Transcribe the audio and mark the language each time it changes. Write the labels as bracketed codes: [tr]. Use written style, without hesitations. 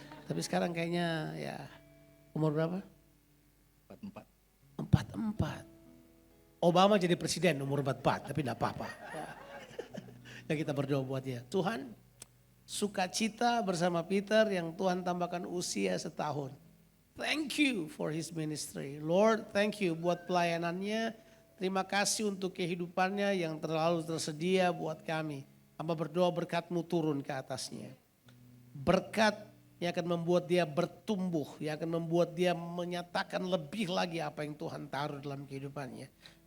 [id] Tapi sekarang kayaknya ya umur berapa? 44. Obama jadi presiden umur 44, tapi tidak apa-apa. Ya kita berdoa buat dia. Tuhan, sukacita bersama Peter yang Tuhan tambahkan usia 1 tahun. [en] Thank you for his ministry. Lord, thank you [id] buat pelayanannya. Terima kasih untuk kehidupannya yang terlalu tersedia buat kami. Hamba berdoa berkat-Mu turun ke atasnya. Berkat yang akan membuat dia bertumbuh, yang akan membuat dia menyatakan lebih lagi apa yang Tuhan taruh dalam kehidupannya.